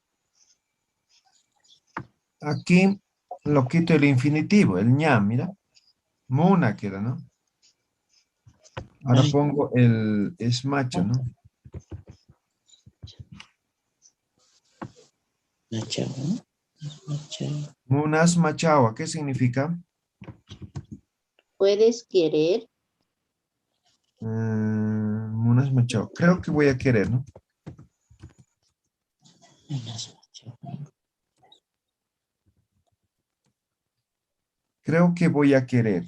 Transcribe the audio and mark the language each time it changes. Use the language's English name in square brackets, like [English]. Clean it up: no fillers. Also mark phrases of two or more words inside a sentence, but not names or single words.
[Spanish] Aquí lo quito el infinitivo, el ña, mira. Muna queda, ¿no? Ahora Ay, pongo el es macho, ¿no? machao, ¿no? Machao. [Aymara] Munas machawa, [Spanish] ¿qué significa? ¿Puedes querer? [Aymara] Munas machawa. [Spanish] Creo que voy a querer, ¿no? [Aymara] Unas machao. [Spanish] Creo que voy a querer.